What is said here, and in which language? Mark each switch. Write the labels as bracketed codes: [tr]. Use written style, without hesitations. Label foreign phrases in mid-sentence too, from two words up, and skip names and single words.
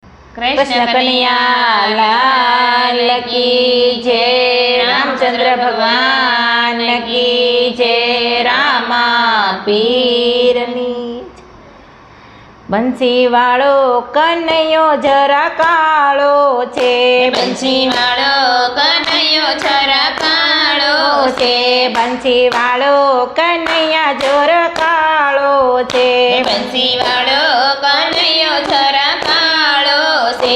[hi] कृष्ण कन्हैया लाल की जय। रामचंद्र भगवान की जय। [gu] रामा पीરની બંસી વાળો કનૈયો જરા કાળો છે, બંસી વાળો કનૈયો જરા કાળો છે, બંસી વાળો કનૈયા જોર કાળો છે, બંસી વાળો કનૈયો જરા કાળો છે,